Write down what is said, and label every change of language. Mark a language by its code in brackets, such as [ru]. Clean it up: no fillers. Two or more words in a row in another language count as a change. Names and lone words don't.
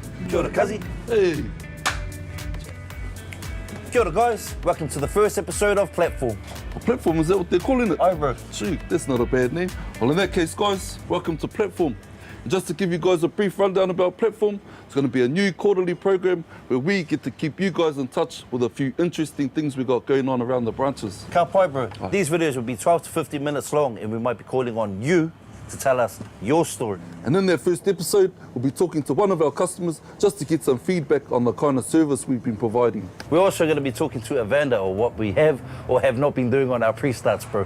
[mi] Kia ora, Kazi. [en] Hey. [mi] Kia ora, [en] guys. Welcome to the first episode of Platform. A platform, is that what they're calling it? Aye, bro. Gee, that's not a bad name. Well, in that case, guys, welcome to Platform. And just to give you guys a brief rundown about Platform, it's going to be a new quarterly program where we get to keep you guys in touch with a few interesting things we got going on around the branches. [mi] Ka pai, [en] bro. These videos will be 12 to 15 minutes long, and we might be calling on you to tell us your story. And in that first episode, we'll be talking to one of our customers just to get some feedback on the kind of service we've been providing. We're also going to be talking to a vendor or what we have or have not been doing on our pre-starts, bro.